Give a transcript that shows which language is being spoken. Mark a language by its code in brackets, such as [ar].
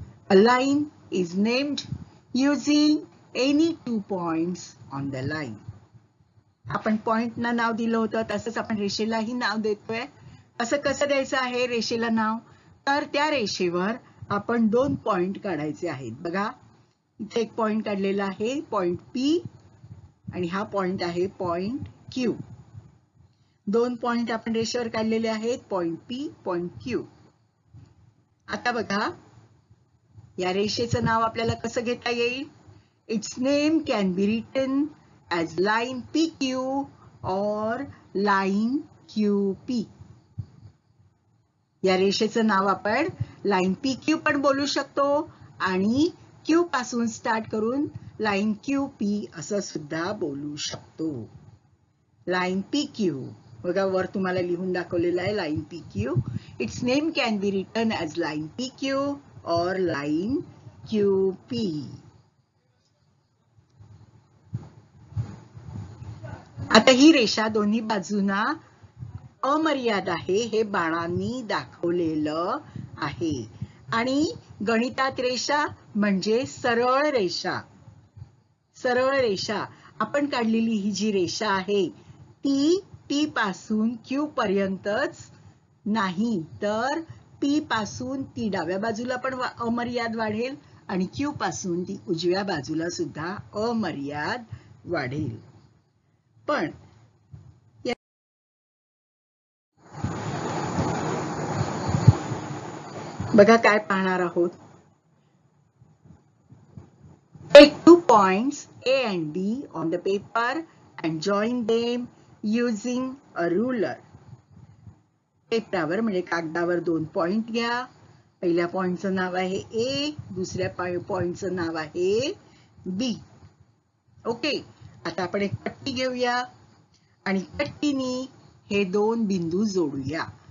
[en] A line is named using any 2 points on the line. [mr] आपण पॉइंटना नाव दिलं होतं, तसंच आपण रेषेलाही नाव देतोय. असं कसं द्यायचं आहे रेषेला नाव तर त्या रेषेवर आपण 2 पॉइंट काढायचे आहेत. बघा, इथे एक पॉइंट काढलेला आहे पॉइंट P आणि हा पॉइंट आहे पॉइंट Q. 2 पॉइंट आपण रेषेवर काढलेले आहेत, पॉइंट P, पॉइंट Q. आता बघा, या रेषेचं नाव आपल्याला कसं घेता येईल. [en] It's name can be written as line PQ or line QP. [mr] या रेषेचं नाव आपण लाईन PQ पण बोलू शकतो आणि Q पासून स्टार्ट करून लाईन QP असं सुद्धा बोलू शकतो. लाईन PQ बघा, वर तुम्हाला लिहून दाखवलेलं आहे line PQ. [en] It's name can be written as line PQ or line QP. [mr] आता ही रेषा दोन्ही बाजूना अमर्याद आहे, हे बाणांनी दाखवलेलं आहे. आणि गणितात रेषा म्हणजे सरळ रेषा. सरळ रेषा आपण काढलेली ही जी रेषा आहे ती P पासून Q पर्यंतच नाही, तर P पासून ती डाव्या बाजूला पण अमर्याद वाढेल आणि Q पासून ती उजव्या बाजूला सुद्धा अमर्याद वाढेल. पण बघा काय पाहणार आहोत. [en] Take 2 points A and B on the paper and join them using a ruler. [mr] पेपरावर म्हणजे कागदावर 2 पॉइंट घ्या. पहिल्या पॉइंटचं नाव आहे A, दुसऱ्या पॉइंटचं नाव आहे B. ओके, आता आपण एक पट्टी घेऊया आणि पट्टीने हे 2 बिंदू जोडूया.